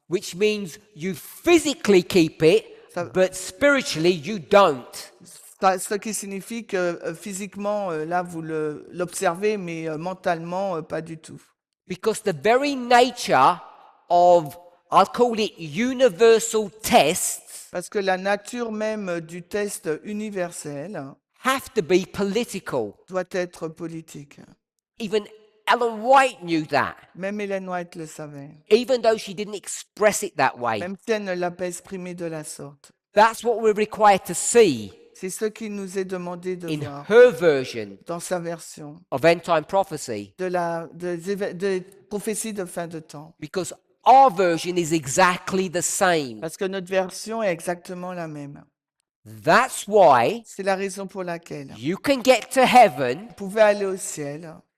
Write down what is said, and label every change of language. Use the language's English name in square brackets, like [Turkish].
[English] Which means you physically keep it, [French] Ça- [English] but spiritually you don't. [French] Ce qui signifie que physiquement, là, vous l'observez, mais mentalement, pas du tout. [English] Because the very nature of, I'll call it universal tests, [French] Parce que la nature même du test universel [English] have to be political. [French] doit être politique. [English] Even Ellen White knew that, [French] Même Ellen White le savait, [English] even though she didn't express it that way. [French] même si elle ne l'a pas exprimé de la sorte. [English] That's what we're required to see [French] C'est ce qui nous est demandé de [English] in [French] voir [English] her version [French] dans sa version [English] of end time prophecy, [French] des prophéties de fin de temps. [English] because our version is exactly the same. [French] Parce que notre version est exactement la même. [English] That's why [French] C'est la raison pour laquelle [English] you can get to heaven [French] vous pouvez aller au ciel,